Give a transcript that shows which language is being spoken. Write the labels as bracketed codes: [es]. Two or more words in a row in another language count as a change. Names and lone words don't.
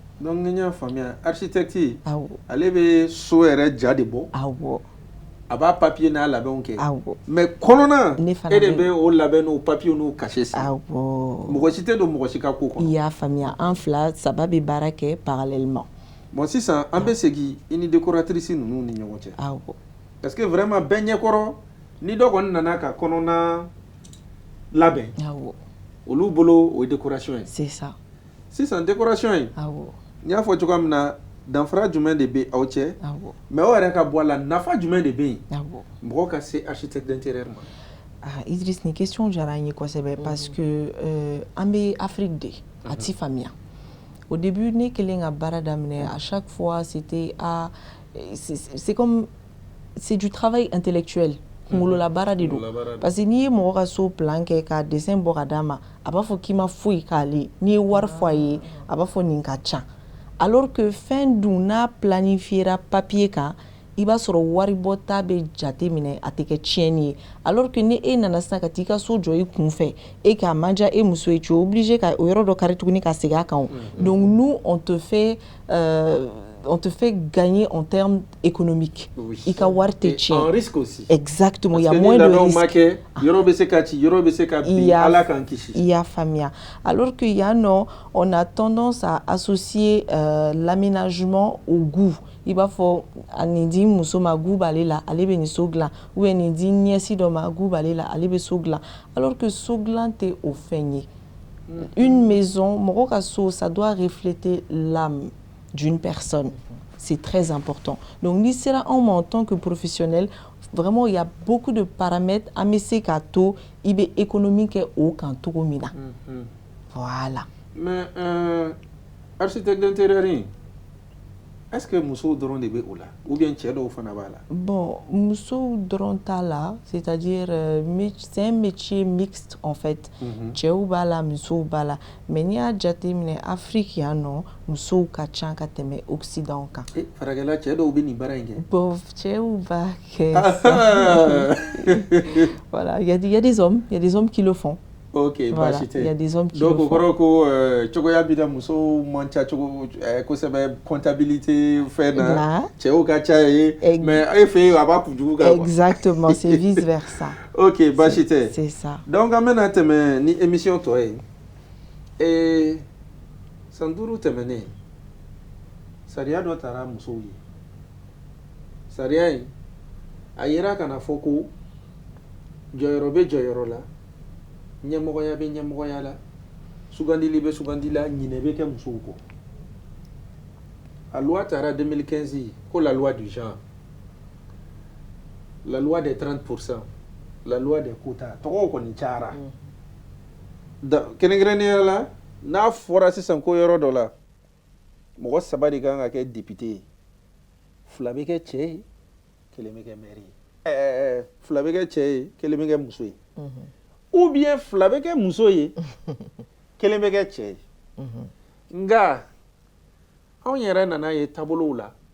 [bm] donc n y'a faamuya architecte ale bɛ so yɛrɛ ja de bɔ a b'a papier n'a labɛnw kɛ mais kɔnɔna e de bɛ o labɛn n'o papier n'o cachet si mɔgɔ si tɛ don mɔgɔ si ka ko kɔnɔ. i y'a faamuya an fila saba bɛ baara kɛ parallèlement. bon sisan an bɛ segin i ni décoratrice ninnu ni ɲɔgɔn cɛ [fr] parce que vraiment [bm] bɛɛ ɲɛkɔrɔ ni dɔ kɔni nana ka kɔnɔna labɛn olu bolo o ye décoration ye. [fr] c'est ça. [bm] sisan décoration in n y'a fɔ cogoya min na danfara jumɛn de bɛ aw cɛ mais aw yɛrɛ ka bɔ a la nafa jumɛn de bɛ yen mɔgɔ ka se [fr] architecte d'intérieur [bm] ma. Idriss ni question diyara n ye kosɛbɛ [fr] parce que [bm] an bɛ Afrique de a ti faamuya [fr] au début [bm] ne kɛlen ka baara daminɛ [fr] à chaque fois c'était c'est comme c'est du travail intellectuel [bm] kunkolola baara de don [fr] parce que [bm] n'i ye mɔgɔ ka so plan kɛ ka dessin bɔ ka d'a ma a b'a fɔ k'i ma foyi k'ale n'i ye wari fɔ a ye a b'a fɔ nin ka ca [fr] alors que [bm] fɛn dun n'a planifiera papier kan i b'a sɔrɔ wari bɔta bɛ jate minɛ a tɛ kɛ tiɲɛni ye [fr] alors que [bm] ni e nana sisan ka t'i ka so jɔ i kunfɛ e k'a man diya e muso ye [fr] tu es obligé [bm] ka o yɔrɔ dɔ kari tuguni ka segin a kan [fr] donc nous on te fait gagner en termes économiques. Oui. [bm] I ka wari tɛ tiɲɛ. [fr] En risque aussi. Exactement, il y a moins de risques. [bm] Yɔrɔ bɛ se ka ci, yɔrɔ bɛ se ka bin, Ala k'an kisi. [fr] Il y a faamuya. Alors que non, on a tendance à associer l'aménagement au goût. [bm] I b'a fɔ nin di muso ma goût b'ale la, ale bɛ nin so dilan, ou bien nin di ɲɛsi dɔ ma goût b'ale la, ale bɛ so dilan. Alors que so dilan tɛ o fɛn ye. [fr] Une maison, [bm] mɔgɔ ka so, [fr] ça doit refléter l'âme d'une personne. C'est très important. Donc, ni sera en tant que professionnel, vraiment, il y a beaucoup de paramètres à mettre kato, il est économique et au kanto mina. Voilà. Mais, architecte d'intérieur, est-ce que [bm] muso dɔrɔn de bɛ o la [fr] ou bien [bm] cɛ dɔw fana b'a la? [fr] Bon, [bm] muso dɔrɔn t'a la, [fr] c'est-à-dire c'est un métier mixte en fait. [bm] Cɛw b'a la, musow b'a la. Mais n'i y'a jateminɛ Afrique yan nɔ, musow ka ca ka tɛmɛ Occident kan. Farakɛla cɛ dɔw bɛ nin baara in kɛ? Bon, cɛw b'a kɛ. [fr] Voilà, il y a des hommes qui le font. Ok, voilà, il y a des hommes qui le font. Donc, au corps, [bm] cogoya bida muso mancha kosɛbɛ comptabilité fɛn na cɛw ka ca ye mais e fɛ a b'a kujugu kan. [fr] Exactement, c'est vice versa. [bm] Ok, baasi tɛ. [fr] C'est ça. [bm] Donc an bɛna tɛmɛ ni émission tɔ ye. San 5 tɛmɛnen sariya dɔ taara musow ye. Sariya in a yira kana fɔ ko jɔyɔrɔ bɛ jɔyɔrɔ la. Ɲɛmɔgɔya bɛ ɲɛmɔgɔya la sugandili bɛ sugandi la ɲinɛ bɛ kɛ musow kɔ a loi taara 2015 ko [fr] la loi du genre la loi des 30%, la loi des quotas [bm] tɔgɔw kɔni cayara kɛrɛnkɛrɛnnenya la n'a fɔra sisan ko yɔrɔ dɔ la mɔgɔ 3 de kan ka kɛ député ye 2 bɛ kɛ cɛ ye 1 bɛ kɛ maire ye 2 bɛ kɛ cɛ ye 1 bɛ kɛ muso ye ou bien 2 bɛ kɛ muso ye 1 bɛ kɛ cɛ ye nka anw yɛrɛ nana ye taabolow la